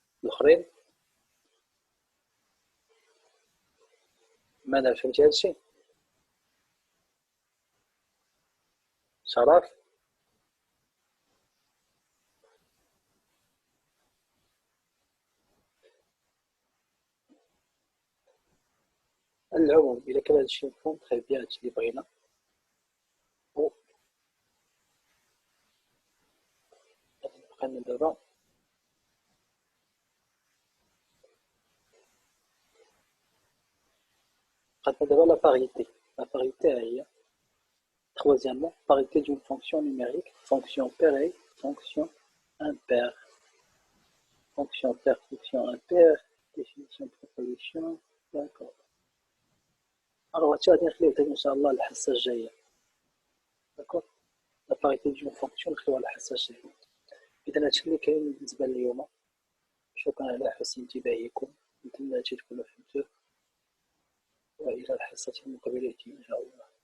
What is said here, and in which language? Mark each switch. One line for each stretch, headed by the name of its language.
Arabic: الاخرين ماذا فهمتي هادشي؟ شرف على العموم الا كان هادشي مفهوم
French: très bien،
Arabic: هادشي اللي بغينا. بقينا دابا بقاتنا دابا لا باريتي. لا باريتي هي
French: troisièmement parité d'une fonction numérique, fonction paire, fonction impaire. Fonction paire, fonction impaire, définition de proposition. D'accord.
Arabic: Alors هادشي غادي نخليوه حتى ان شاء الله الحصه الجايه. داكور. لا باريتي ديال فونكسيون نخليوها الحصه الجايه. اذا هادشي اللي كاين بالنسبه لليوم. شكرا على حسن انتباهكم، نتمنى تكونوا فهمتوه، والى الحصه المقبله ان شاء الله.